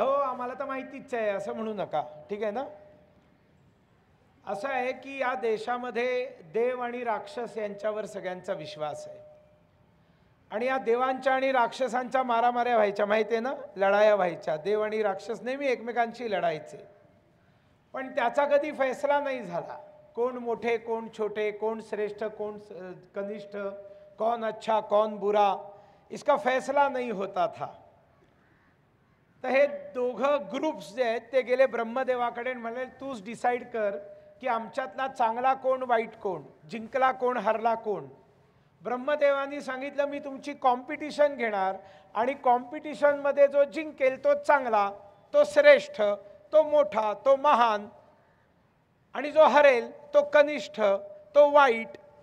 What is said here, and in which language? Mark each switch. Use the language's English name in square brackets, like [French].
[Marathi] हो आम्हाला तर माहितीच आहे असं म्हणू नका, ठीक आहे ना? असं आहे की या देशामध्ये देव आणि राक्षस यांच्यावर सगळ्यांचा विश्वास आहे आणि या देवांच्या आणि राक्षसांच्या मारामाऱ्या व्हायच्या, माहिती आहे ना? लढाया व्हायच्या, देव आणि राक्षस नेहमी एकमेकांशी लढायचे, पण त्याचा कधी फैसला नाही झाला। [Hindi] कौन मोठे कौन छोटे, कौन श्रेष्ठ कौन कनिष्ठ, कौन अच्छा कौन बुरा, इसका फैसला नहीं होता था। [Marathi] तर हे दोघं ग्रुप्स जे आहेत ते गेले ब्रह्मदेवाकडे आणि म्हणाले तूच डिसाईड कर की आमच्यातला चांगला कोण वाईट कोण, जिंकला कोण हरला कोण। ब्रह्मदेवानी सांगितलं मी तुमची कॉम्पिटिशन घेणार आणि कॉम्पिटिशनमध्ये जो जिंकेल तो चांगला, तो श्रेष्ठ, तो मोठा, तो महान, आणि जो हरेल तो कनिष्ठ, तो वाईट।